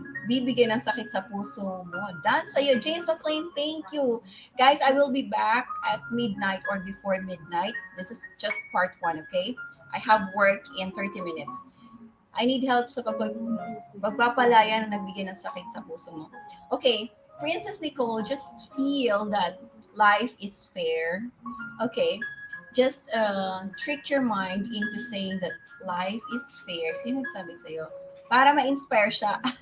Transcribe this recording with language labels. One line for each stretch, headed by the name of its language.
Filipino: bibigyan ng sakit sa puso mo. Done sa'yo. James McLean, thank you.
English: Guys, I will be back at midnight or before midnight. This is just part 1, okay? I have work in 30 minutes. I need help
Filipino: sa pagpapalaya na nagbigay ng sakit sa puso mo.
English: Okay, Princess Nicole, just feel that life is fair. Okay, just trick your mind into saying that life is fair.
Filipino: Sino sabi sa'yo? Para ma-inspire siya.